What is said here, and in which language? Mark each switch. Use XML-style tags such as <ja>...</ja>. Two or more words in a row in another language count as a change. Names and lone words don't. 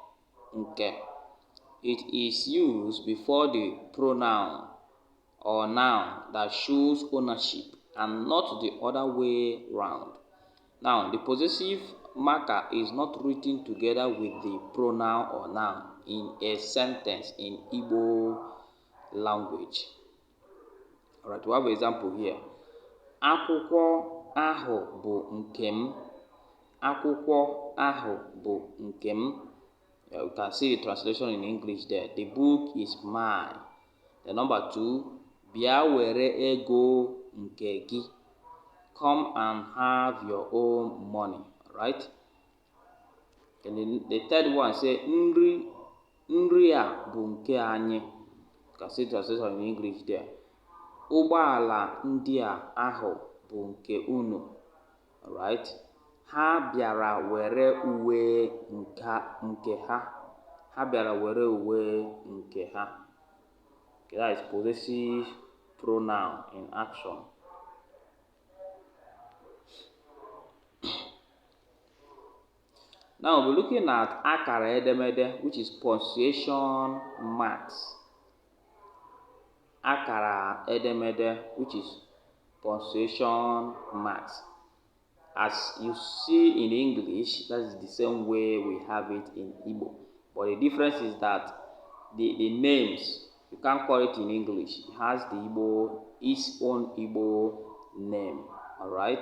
<en>It is used before the pronoun or noun that shows ownership and not the other way round. Now, the possessive marker is not written together with the pronoun or noun in a sentence in Igbo language. Alright, we have an example here.</en> <ig>Akwụkwọ ahụ bụ nke m. Akwụkwọ ahụ bụ nke m.</ig> <en>You can see the translation in English there. The book is mine. The number 2,</en> <ig>bịa were ego nke gị.</ig> <en>Come and have your own money. Right? And the third one say</en> <ig>nri a bụ nke anyị.</ig> <en>You can see translation in English there.</en> <ig>Ụgbọala ndị a ahụ bụ nke unu. Alright? Ha bịara were uwe nke ha. Ha bịara were uwe nke ha.</ig> <en>Okay, that is possessive pronoun in action. Now we'll be looking at</en> <ig>akara edemede,</ig> <en>which is punctuation marks.</en> <ig>Akara edemede,</ig> <en>which is punctuation marks. As you see in English, that is the same way we have it in Igbo. But the difference is that the names, you can't call it in English. It has its own Igbo name. Alright?</en>